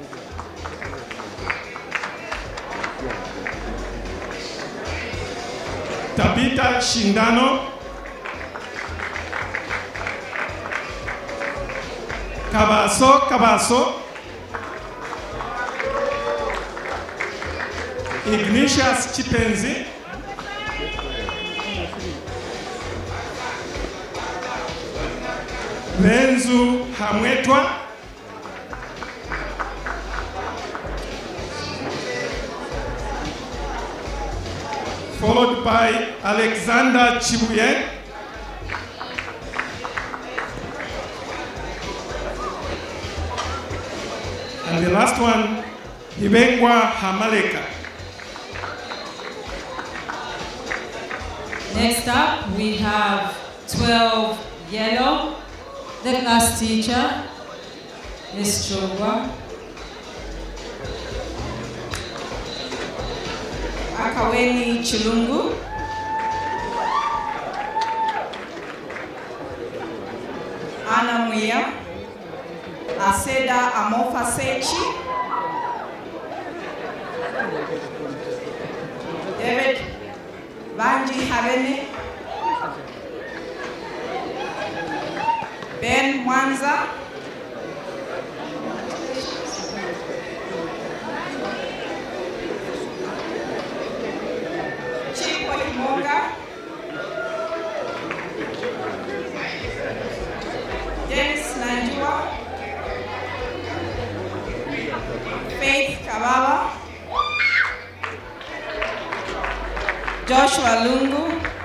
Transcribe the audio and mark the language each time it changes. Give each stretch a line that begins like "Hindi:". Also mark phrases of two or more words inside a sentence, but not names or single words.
English: Tabita Shindano, Kabaso, Ignatius Chipenzi, Lenzu Hamwetwa, followed by Alexander Chibuye, and the last one, Hibengwa Hamaleka. Next up, we have 12 yellow, the class teacher, Ms. Chogwa. Akaweni Chilungu. Anna Muya. Aseda Amofa Sechi. David Banji Havene. Ben Mwanza. Chipo Imonga. Dennis Nanjua. Faith Kababa. Joshua Lungu.